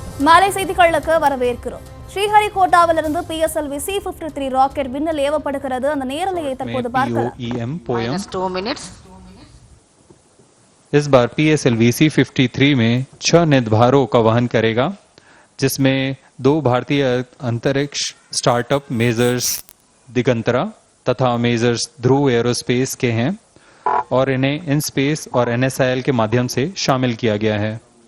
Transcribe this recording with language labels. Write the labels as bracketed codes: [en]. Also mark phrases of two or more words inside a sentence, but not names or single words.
[ta] மாலை செய்திகளுக்கு வரவேற்கிறோம். ஸ்ரீஹரிகோட்டாவிலிருந்து PSLV C-53 ராக்கெட் விண்ணில் ஏவப்படுகிறது. அந்த நேரலையை தற்போது பார்க்கலாம். [en] -2 minutes. [hi] इस बार PSLV C-53 में 6 निधभारों का वहन करेगा, जिसमें 2 भारतीय अंतरिक्ष स्टार्टअप मेजर्स दिगंतरा तथा मेजर्स ध्रुव एरोस्पेस के हैं और इन्हें IN-SPACE और NSIL के माध्यम से शामिल किया गया है।